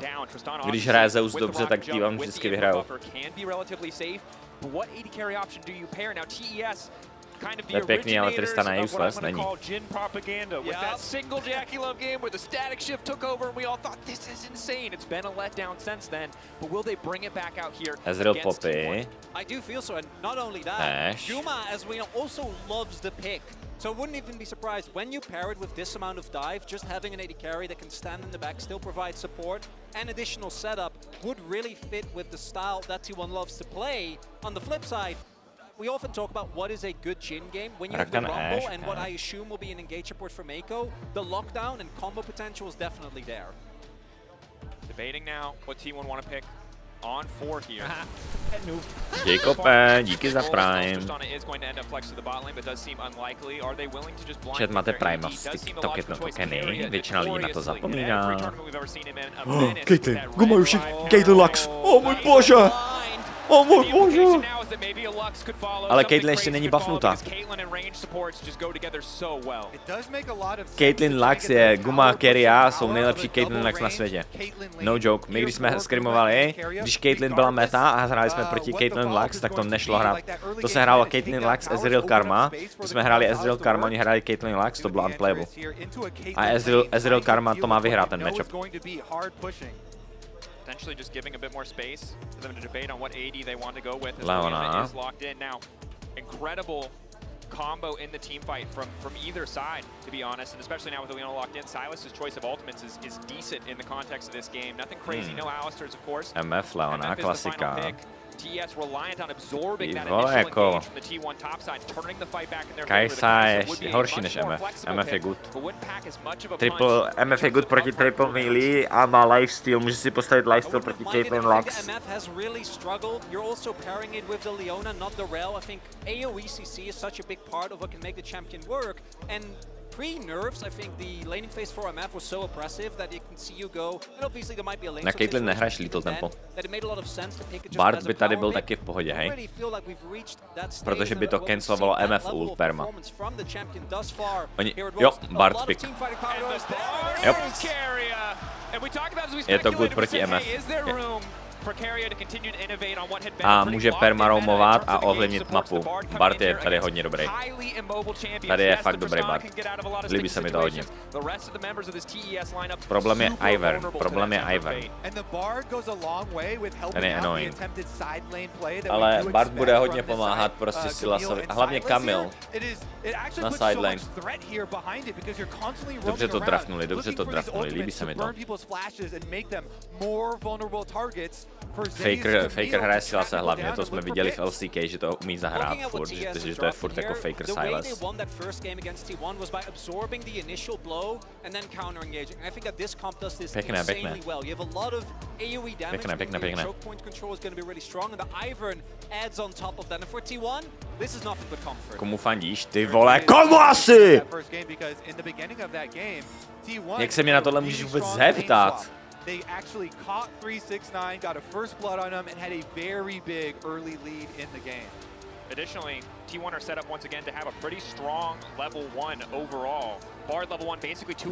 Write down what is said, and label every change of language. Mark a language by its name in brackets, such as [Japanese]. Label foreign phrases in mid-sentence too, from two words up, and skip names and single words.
[Czech] Když hraje Zeus dobře, tak tým vám vždycky vyhrajou. To je pěkný, ale Tristana je useless, není. [English] Ezreal Poppy. Ash. So I wouldn't even be surprised when you pair it with this amount of dive, just having an AD carry that can stand in the back, still provide support, and additional setup would really fit with the style that T1 loves to play. On the flip side, we often talk about what is a good Jhin game. When you have the Rumble and what I assume will be an engage support for Mako, the lockdown and combo potential is definitely there. Debating now what T1 want to pick on 4 here. [Czech] Jacob, díky za Prime. Chat, máte Prime v TikTok jednotokeny, většina lidí na to zapomíná. Caitlyn, Gumaruši, Caitlyn Lux, oh můj bože! Oh můj bože! Ale Caitlyn ještě není buffnutá. Caitlyn Lux je Guma, Kerry a jsou nejlepší Caitlyn Lux na světě. [English] No joke. [Czech] My když jsme skrimovali, když Caitlyn byla meta a hráli jsme proti Caitlyn Lux, tak to nešlo hrát. To se hrálo Caitlyn Lux, Ezreal Karma. To jsme hráli Ezreal Karma, oni hráli Caitlyn Lux, to bylo unplayable. A Ezreal Karma to má vyhrát ten matchup. [English] Potentially just giving a bit more space for them to debate on what AD they want to go with. Leona is locked in now. Incredible combo in the team fight from either side, to be honest, and especially now with Leona locked in, Silas's choice of ultimates is decent in the context of this game. Nothing crazy, no Alistairs, of course. [Czech] MF Leona, klasika. [English] TS reliant on absorbing that initial engage from the T1 top side, turning the fight back in their favor. [Czech] Kajsa je horší než MF. MF je good. MF je good proti triple melee a má lifesteal. Může si postavit lifesteal proti Caitlyn Lux. [English] MF has really struggled. You're also pairing it with the Leona, not the Rel. I think AoE CC is such a big part of what can make the champion work. And Pre-nerfs, I think the laning phase for MF was so oppressive that you can see you go, and obviously there might be a lane [Czech] Na Caitlyn nehraješ [English] little tempo. that it made a lot of sense to pick it just Bard as a [Czech] by tady [English] power [Czech] byl [English] pick. [Czech] taky v pohodě, [English] I [Czech] hej? [English] already feel like we've reached that stage [Czech] Protože by to [English] where we've [Czech] cancelovalo [English] seen that [Czech] MF [English] level [Czech] ult [English] of [Czech] perma. [English] performance from the champion thus far. [Czech] Oni, [English] Here it [Czech] jo, [English] was. A [Czech] Bard [English] lot of [Czech] pick. [English] teamfighting power And goes the there. Bard is Keria. And we talked about as we [Czech] Je to good [English] speculated, we [Czech] proti [English] said, [Czech] MF. [English] hey, is there room for Keria to continue to innovate on what had been [Czech] A [English] a pretty [Czech] může [English] locked in meta [Czech] permaroamovat [English] in terms [Czech] a [English] of engage [Czech] ovlivnit [English] supports. [Czech] mapu. [English] The Bard coming [Czech] Bard [English] in [Czech] je [English] here [Czech] tady [English] against [Czech] hodně dobrý. [English] highly immobile champions. [Czech] Tady je [English] Yes, [Czech] fakt [English] the [Czech] dobrý [English] Tristana [Czech] Bard. [English] can get out of a lot of [Czech] Líbí [English] sticky [Czech] se mi to hodně. [English] situations. The rest of the members of this TES lineup [Czech] Problém je [English] super [Czech] Ivern. [English] vulnerable to [Czech] Problém [English] that [Czech] je [English] temper [Czech] Ivern. [English] fate. And the Bard goes a long way with [Czech] Ten [English] helping [Czech] je [English] out the [Czech] annoying. [English] attempted side lane play that [Czech] Ale [English] we do [Czech] Bard [English] expect [Czech] bude [English] from [Czech] hodně [English] this [Czech] pomáhat [English] side, [Czech] prostě [English] Camille [Czech] Silasovi. [English] and [Czech] Hlavně [English] Silas [Czech] Camille. [English] here. It actually [Czech] Na [English] puts so side lane. much threat here behind it because you're constantly [Czech] Dobře [English] roaming [Czech] to [English] around, [Czech] drafnuli, dobře [English] looking [Czech] to [English] for these [Czech] drafnuli, líbí [English] ultimates [Czech] se mi [English] to [Czech] to. [English] burn people's flashes and make them more vulnerable targets for Zay's [Czech] Faker [English] Camille [Czech] hraje [English] to [Czech] Silase [English] track [Czech] hlavně, [English] down [Czech] to [English] and [Czech] jsme [English] look for [Czech] viděli v [English] picks. [Czech] LCK, že to umí zahrát [English] Looking at what [Czech] furt, [English] TS [Czech] že [English] is [Czech] to je [English] dropping [Czech] furt jako [English] here, [Czech] Faker [English] the way they [Czech] Silas. [English] won that first game against T1 was by absorbing the initial blow and then counter-engaging. I think that this comp does this [Czech] Pěkné, [English] insanely [Czech] pěkné. [English] well. You have a lot of AoE damage. [Czech] Pěkné, pěkné, [English] meaning [Czech] pěkné. [English] Choke point control is going to be really strong, and the Ivern adds on top of that. And for T1, this is nothing but comfort. [Czech] Komu fandíš? Ty vole, komu asi? [English] That first game because in the beginning of that game, T1 [Czech] Jak se mě na tohle [English] really [Czech] můžeš vůbec [English] strong lane [Czech] zeptat? [English] swap. They actually caught 369, got a first blood on him, and had a very big early lead in the game. Additionally, T1 are set up once again to have a pretty strong level 1 overall. Bard level 1 basically two